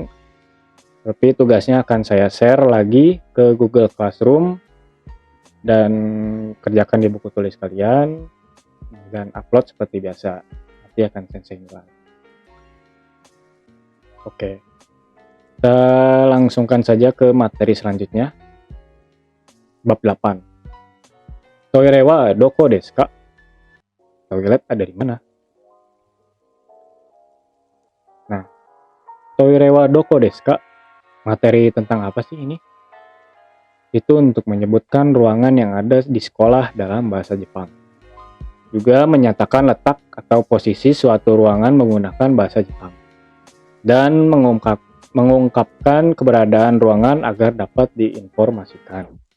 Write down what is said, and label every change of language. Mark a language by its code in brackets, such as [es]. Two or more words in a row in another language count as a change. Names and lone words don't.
[id] Tapi tugasnya akan saya share lagi ke Google Classroom dan kerjakan di buku tulis kalian dan upload seperti biasa. Nanti akan sensei nilai. Oke. Kita langsungkan saja ke materi selanjutnya. Bab 8. [ja] トイレはどこですか? [id] Toilet ada di mana? Nah, [ja] トイレはどこですか? [id] Materi tentang apa sih ini? Itu untuk menyebutkan ruangan yang ada di sekolah dalam bahasa Jepang. Juga menyatakan letak atau posisi suatu ruangan menggunakan bahasa Jepang. Dan mengungkapkan keberadaan ruangan agar dapat diinformasikan.